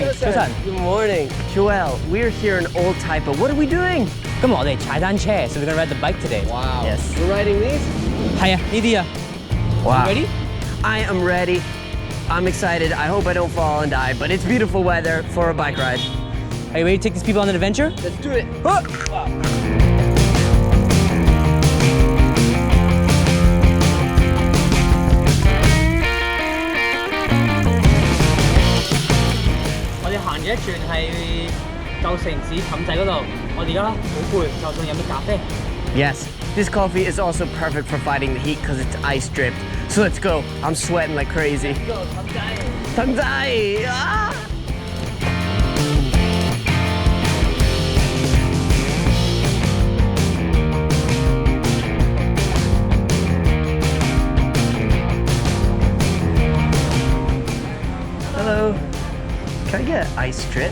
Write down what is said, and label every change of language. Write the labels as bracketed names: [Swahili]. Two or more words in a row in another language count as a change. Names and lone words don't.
[Cantonese] 早晨。 [English] Good morning, Joel. We're here in Old Taipa. What are we doing? [Cantonese] 今日我哋踩單車 [English] so we're gonna ride the bike today. Wow. Yes. We're riding these? [Cantonese] 係啊，呢啲啊。 [English] Wow. You ready? I am ready. I'm excited. I hope I don't fall and die, but it's beautiful weather for a bike ride. Are you ready to take these people on an adventure? Let's do it. Wow. [Cantonese] 我哋行咗一轉係舊城市氹仔嗰度，我哋而家好攰，就想飲啲咖啡。 [English] Yes. This coffee is also perfect for fighting the heat because it's ice dripped. So let's go. I'm sweating like crazy. Let's go, 氹仔。氹仔! Ah! Hello. Can I get an ice drip?